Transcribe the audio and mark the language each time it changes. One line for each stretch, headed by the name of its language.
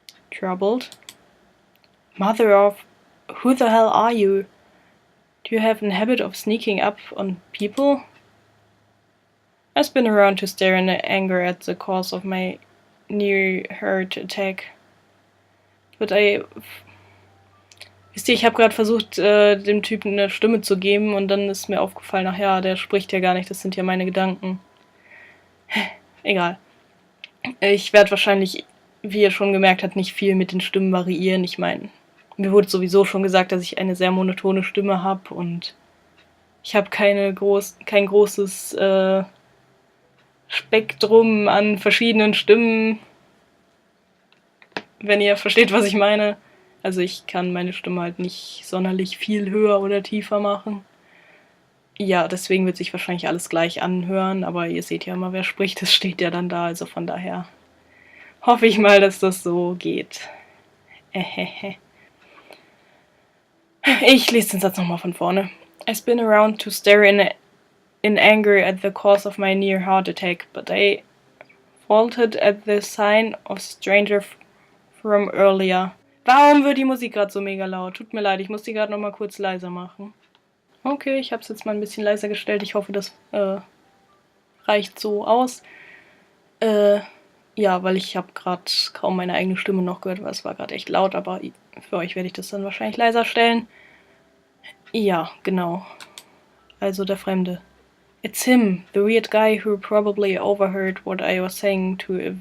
English: Troubled? Mother of... Who the hell are you? Do you have a habit of sneaking up on people? I spin around to stare in anger at the cause of my near-heart attack.
German: But wisst ihr, ich habe gerade versucht, dem Typen eine Stimme zu geben und dann ist mir aufgefallen, ach ja, der spricht ja gar nicht, das sind ja meine Gedanken. Egal. Ich werde wahrscheinlich, wie ihr schon gemerkt habt, nicht viel mit den Stimmen variieren. Ich meine, mir wurde sowieso schon gesagt, dass ich eine sehr monotone Stimme habe und ich habe kein großes Spektrum an verschiedenen Stimmen, wenn ihr versteht, was ich meine. Also ich kann meine Stimme halt nicht sonderlich viel höher oder tiefer machen. Ja, deswegen wird sich wahrscheinlich alles gleich anhören, aber ihr seht ja immer, wer spricht, das steht ja dann da, also von daher hoffe ich mal, dass das so geht. Ich lese den Satz nochmal von vorne.
English: I spin around to stare in anger at the cause of my near heart attack, but I faltered at the sign of stranger from earlier.
German: Warum wird die Musik gerade so mega laut? Tut mir leid, ich muss die gerade nochmal kurz leiser machen. Okay, ich habe es jetzt mal ein bisschen leiser gestellt. Ich hoffe, das reicht so aus. Ja, weil ich habe gerade kaum meine eigene Stimme noch gehört, weil es war gerade echt laut, aber für euch werde ich das dann wahrscheinlich leiser stellen. Ja, genau. Also der Fremde.
English: It's him, the weird guy who probably overheard what I was saying to